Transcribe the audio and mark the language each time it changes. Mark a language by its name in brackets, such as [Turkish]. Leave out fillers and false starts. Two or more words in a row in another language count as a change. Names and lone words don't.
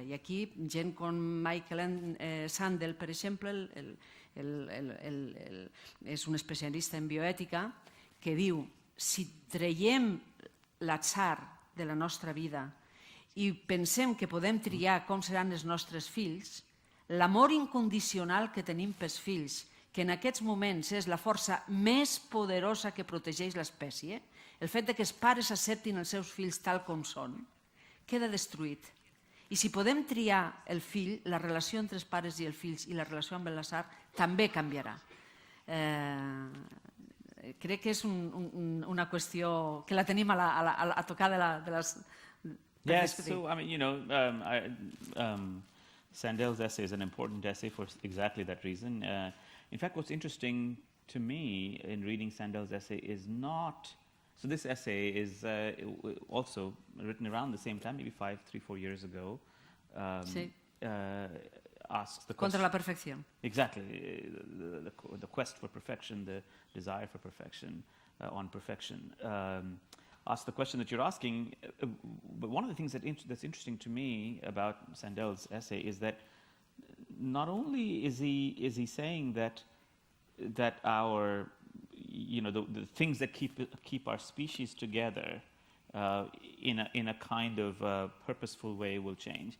[Catalan] I aquí gent com Michael Sandel, per exemple, és un especialista en bioètica, que diu: si traiem l'atzar de la nostra vida i pensem que podem triar com seran els nostres fills, l'amor incondicional que tenim pels fills, que en aquests moments és la força més poderosa que protegeix l'espècie, el fet que els pares acceptin els seus fills tal com són, queda destruït. I si podem triar el fill, la relació entre els pares i els fills i la relació amb l'atzar també canviarà. Crec que és una qüestió que la tenim a tocar de les... [English] Yes, so I mean, Sandel's essay is an important essay for exactly that reason. In fact, what's interesting to me in reading Sandel's essay is not... So this essay is also written around the same time, maybe 3-4 years ago. [Catalan] Sí. [English] Asks the [Catalan] Contra la perfecció. [English] Exactly. The quest for perfection, the desire for perfection, on perfection. Ask the question that you're asking. But one of the things that's interesting to me about Sandel's essay is that not only is he saying that our the things that keep our species together in a kind of purposeful way will change.